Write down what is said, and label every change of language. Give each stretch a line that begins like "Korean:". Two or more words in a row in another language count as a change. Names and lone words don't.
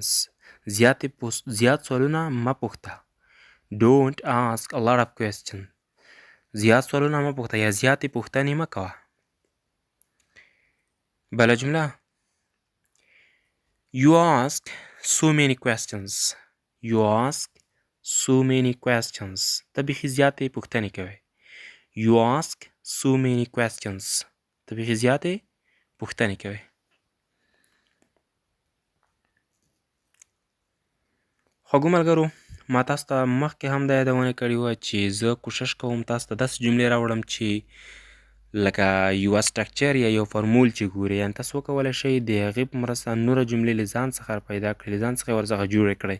Pashto: زیات سوالونه مه پوښته.
English: Don't ask a lot of questions.
Pashto: زیات سوالونه مه پوښته یا زیاتې پوښتنې مه کوه. بله جمله:
English: You ask so many questions. You ask so many questions.
Pashto: ته بیخي زیاتې پوښتنې کوې.
English: You ask so many questions.
Pashto: ته بیخي زیاتې پوښتنې کوې. خوږو ملګرو، ما تاسو ته مخکې هم دا یادونه کړې وه چې زه کوشش کوم تاسو ته داسې جملې راوړم چې لکه یوه سټرکچر یا یو فارمول چې ګوري، یعنې تاسو وکولی شئ د هغې په مرسته نوره جملې له ځان څخه پیدا کړئ، له ځان څخه یې ورڅخه جوړې کړئ.